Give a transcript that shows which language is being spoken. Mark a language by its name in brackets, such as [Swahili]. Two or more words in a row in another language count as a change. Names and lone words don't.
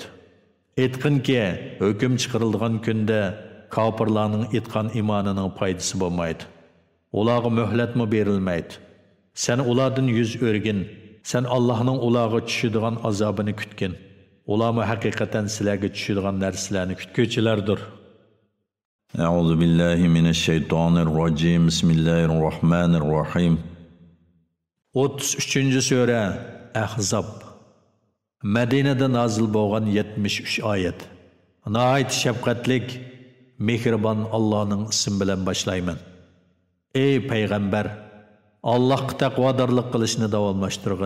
[Uzbek] Aytqinki, hukm chiqariladigan kunda kofirlarning etgan iymonining foydasi bo'lmaydi. Ularga muhlatmi berilmaydi. Sen ulardan yuz o'rgin. Sen Allohning ularga tushadigan azobini kutgin. Ularmi haqiqatan sizlarga tushadigan narsalarni kutuvchilardir. [Arabic] أعوذ بالله من الشيطان الرجيم. بسم الله الرحمن الرحيم. [Uzbek] 33-sura Ahzab. Madinada nozil bo'lgan 73 oyat. Nihoyat shafqatlik, mehribon Allohning ismi bilan boshlayman. Ey payg'ambar, Allohga taqvodorlik qilishni davomlashtirgin.